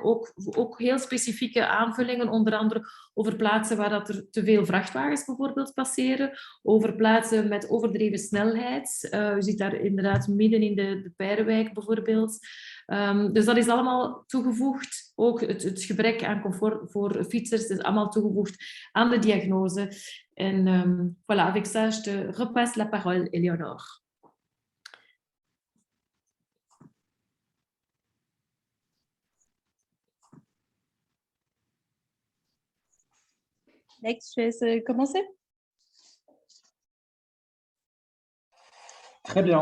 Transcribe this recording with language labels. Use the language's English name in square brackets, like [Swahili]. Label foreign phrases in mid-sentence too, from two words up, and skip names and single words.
[Dutch] Ook heel specifieke aanvullingen, onder andere over plaatsen waar dat er te veel vrachtwagens bijvoorbeeld passeren, over plaatsen met overdreven snelheid. U ziet daar inderdaad midden in de Peirewijk bijvoorbeeld. Dus dat is allemaal toegevoegd. Ook het gebrek aan comfort voor fietsers is allemaal toegevoegd aan de diagnose. [French] En voilà, avec ça, je te repasse la parole, Eleonore. Lex, je laisse commencer. Très bien.